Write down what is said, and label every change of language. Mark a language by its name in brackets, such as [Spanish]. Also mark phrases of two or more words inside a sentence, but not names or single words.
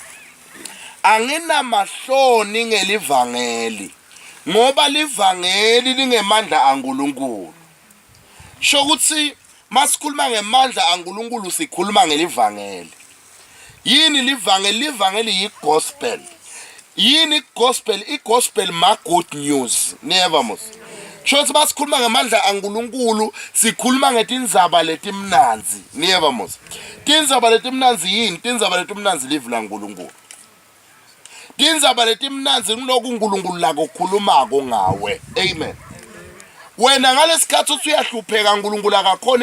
[Swati] anginamahloni ngelivangeli ngoba livangeli lingemandla aNkulunkulu sho ukuthi masikhuluma ngemandla aNkulunkulu sikhuluma ngelivangeli yini livangeli yigospel yini igospel ma [English] good news [Swati] never mos shothi masikhuluma ngemandla aNkulunkulu sikhuluma ngetindzaba letimnanzi never mos tindzaba letimnanzi yini tindzaba letimnanzi live laNkulunkulu tindzaba letimnanzi kuloku uNkulunkulu lako khulumako ngawe amen wena ngalesikhathi uthi uyahlupheka uNkulunkulu akakhona